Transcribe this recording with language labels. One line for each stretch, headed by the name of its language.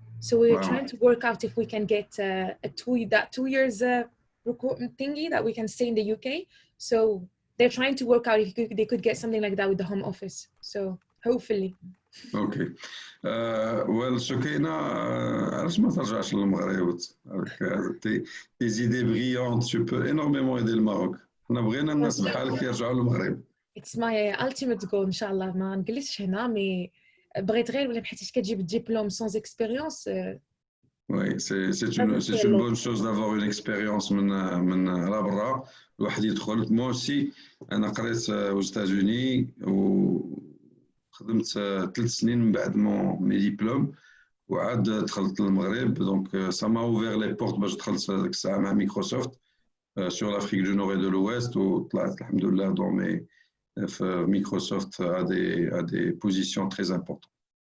English: So we're trying to work out if we can get that 2 years recruitment thingy that we can stay in the UK. So they're trying to work out if they could get something like that with the Home Office. So hopefully. Okay.
French: Well, Sukaina,
Arabic: علاش ما ترجعش للمغرب؟
French: tes idées brillantes, tu peux énormément aider le Maroc.
Arabic: احنا بغينا الناس بحالك يرجعوا للمغرب.
English: It's my ultimate goal إن شاء الله.
Arabic: ما نجلسش هنا مي بغيت غير ولا بحيث كتجيب الدبلوم
French: sans expérience. Oui, c'est une bonne chose d'avoir une expérience
Arabic: من على برا الواحد يدخل.
French: Moi aussi
Arabic: أنا قريت
French: aux États-Unis
Arabic: وخدمت 3 سنين من بعد مي ديبلوم وعاد دخلت للمغرب.
French: دونك ça m'a ouvert les portes
Arabic: باش دخلت هذيك الساعة مع مايكروسوفت
French: sur l'Afrique du Nord et de l'Ouest
Arabic: وطلعت الحمد لله
French: dans mes Microsoft a des positions très importantes.